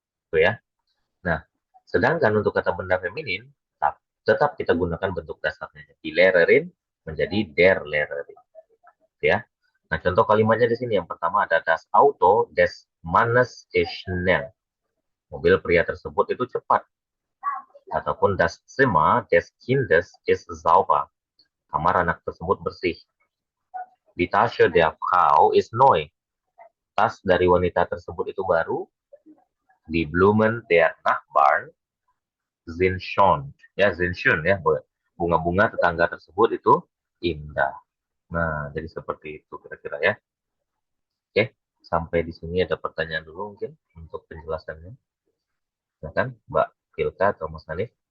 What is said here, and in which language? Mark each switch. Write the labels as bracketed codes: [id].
[id] Itu ya. Nah, sedangkan untuk kata benda feminin, tetap kita gunakan bentuk dasarnya. [de] Die Lehrerin [id] menjadi [de] der Lehrerin. Ya. [id] Nah, contoh kalimatnya di sini yang pertama ada [de] das Auto des Mannes ist schnell. [id] Mobil pria tersebut itu cepat. Ataupun [de] das Zimmer des Kindes ist sauber. [id] Kamar anak tersebut bersih. [de] Die Tasche der Frau ist neu. [id] Tas dari wanita tersebut itu baru. [de] Die Blumen der Nachbarn sind schön. Ya, sind schön ya. [id] Bunga-bunga tetangga tersebut itu indah. Nah, jadi seperti itu kira-kira ya. Oke, sampai di sini ada pertanyaan dulu mungkin untuk penjelasannya. Silakan Mbak Filka atau Mas Hanif.